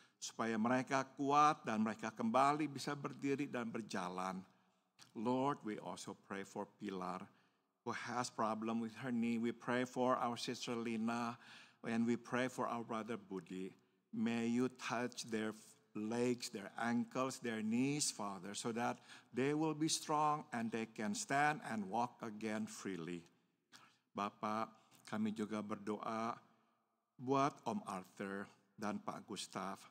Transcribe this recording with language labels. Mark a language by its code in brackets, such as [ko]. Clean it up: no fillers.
[id] Supaya mereka kuat dan mereka kembali bisa berdiri dan berjalan. [en] Lord, we also pray for Pilar who has problem with her knee. We pray for our sister Lina. And we pray for our brother Budi. May you touch their legs, their ankles, their knees, Father, so that they will be strong and they can stand and walk again freely. [id] Bapak, kami juga berdoa buat Om Arthur dan Pak Gustaf.